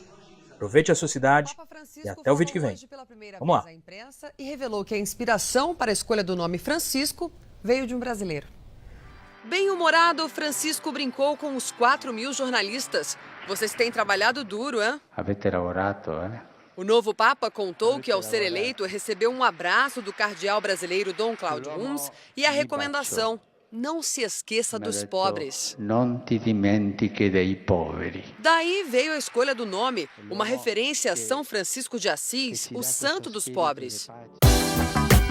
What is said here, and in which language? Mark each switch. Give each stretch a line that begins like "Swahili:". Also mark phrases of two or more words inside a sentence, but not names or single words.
Portuguese: Aproveite a sua cidade e até o vídeo que vem. Vamos lá. E revelou que a inspiração para a escolha do nome Francisco veio de um brasileiro. Bem-humorado, Francisco brincou com os 4.000 jornalistas. Vocês têm trabalhado duro, hein?
Italian: Avete lavorato,
Portuguese: O novo Papa contou que, ao ser eleito, recebeu um abraço do cardeal brasileiro Dom Cláudio Umes e a recomendação: não se esqueça dos pobres.
Italian: Não te dimentiche dei poveri.
Portuguese: Daí veio a escolha do nome, uma referência a São Francisco de Assis, o santo dos pobres.